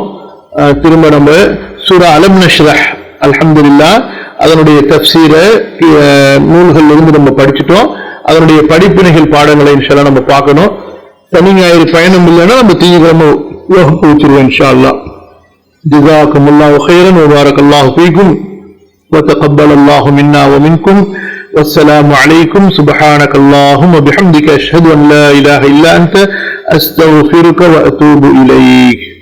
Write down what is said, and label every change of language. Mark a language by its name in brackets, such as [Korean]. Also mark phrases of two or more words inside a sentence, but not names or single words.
[Tamil] திரும்ப நம்ம சூரா அலம் நஷ்ரஹ், அல்ஹம்துலில்லாஹ், அதனுடைய தஃப்சீர நூல்கள் இருந்து நம்ம படிச்சுட்டோம். அதனுடைய படிப்பினைகள் பாடங்களை [Arabic] إن شاء الله [Tamil] நம்ம பார்க்கணும். சனி ஞாயிறு பயணம் இல்லைன்னா நம்ம திங்கட்கிழமை வகுப்பு வச்சிருவோம் [Arabic] إن شاء الله. جزاكم الله خيرا وبارك الله فيكم وتقبل الله منا ومنكم والسلام عليكم. سبحانك اللهم وبحمدك أشهد أن لا إله إلا أنت أستغفرك وأتوب إليك.